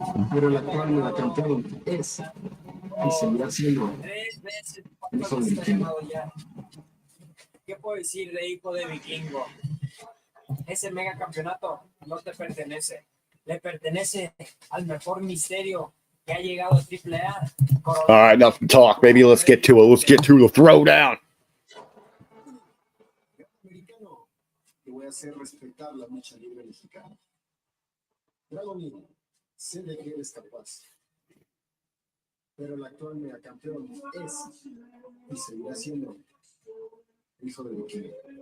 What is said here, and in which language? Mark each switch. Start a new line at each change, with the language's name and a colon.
Spanish: Pero el actual campeón es y seguirá siendo 3 veces. hijo de Vikingo. ¿Qué puedo decir de hijo de Vikingo? Ese mega campeonato no te pertenece. Le pertenece al mejor misterio que ha llegado a AAA.
English: All right, enough talk, baby. Let's get to it. Let's get to the throwdown.
Spanish: Americano, te voy a hacer respetar la lucha libre mexicana. Dragon, sé de que eres capaz. Pero el actual megacampeón es y seguirá siendo hijo de Vikingo.